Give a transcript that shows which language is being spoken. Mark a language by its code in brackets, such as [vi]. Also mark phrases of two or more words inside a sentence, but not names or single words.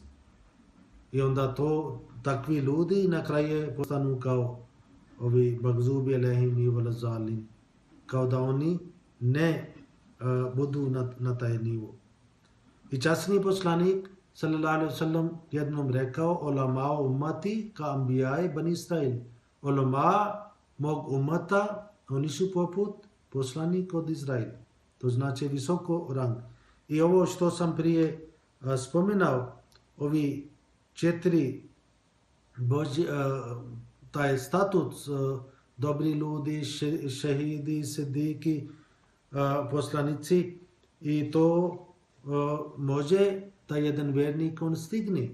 [bs] I onda takvi ljudi na kraju postanu kao ovi [ar] المغضوب عليهم [bs] i [ar] ولا الضالين, [bs] kao da oni ne budu na taj nivo. I časni poslanik [ar] صلى الله عليه وسلم [bs] jednom rekao, [ar] علماء أمتي كأنبياء بني إسرائيل. [bs] Ulama mog ummata, oni su poput poslanika od Izraela. To znači visoko rang. I ovo što sam prije spominao, ovi 4 taj statut, dobri ljudi, šehidi, sidiki, poslanici, i to može da jedan vjernik on stigne.